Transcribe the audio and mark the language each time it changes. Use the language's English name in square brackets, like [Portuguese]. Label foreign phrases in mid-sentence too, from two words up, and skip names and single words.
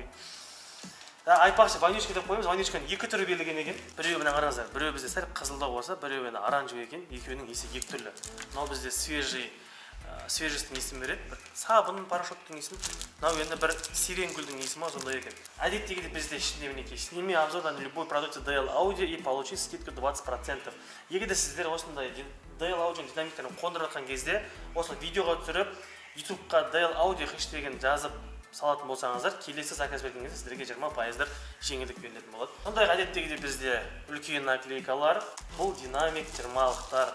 [Kazakh] Айтпақшы, ванючка деп қойымыз, ванючканың екі түрі берілген екен. Біреуі мына қараңыздар, біреуі бізде сәл қызылдау болса, біреуі оранжевый екен, екеуінің иісі екі түрлі. Мынау бізде свежестің иісін береді, бір сабын, порошоктың иісін, мынау енді бір сирен гүлдің иісі ма, сондай екен. Әдеттегідей бізде ішінде мінекей, [Russian] сними обзор на любой продукт DL Audio и получи скидку 20%. [Kazakh] Егер де сіздер осындай DL Audio динамиктерін қондырып жатқан кезде, осы видеоға түсіріп, YouTube-қа DL Audio хэштегін жазып салатын болсаңыздар, келесі заказ берген кезде сіздерге 20% жеңілдік берілетін болады. Сондай әдеттегідей бізде үлкен наклейкалар, бұл динамик 20-лықтар.